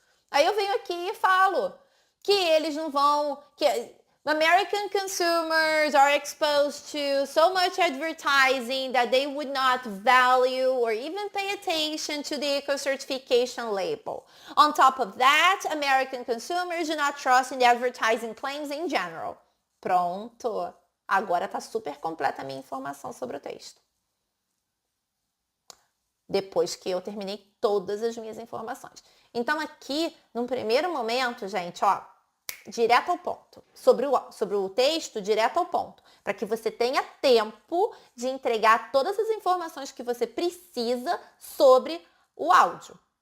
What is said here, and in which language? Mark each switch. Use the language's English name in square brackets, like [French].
[Portuguese] Aí eu venho aqui e falo que eles não vão... que [English] American consumers are exposed to so much advertising that they would not value or even pay attention to the eco-certification label. On top of that, American consumers do not trust in the advertising claims in general. [Portuguese] Pronto. Agora está super completa a minha informação sobre o texto. Depois que eu terminei todas as minhas informações. Então aqui, num primeiro momento, gente, ó, direto ao ponto. Sobre o texto, direto ao ponto. Para que você tenha tempo de entregar todas as informações que você precisa sobre o áudio.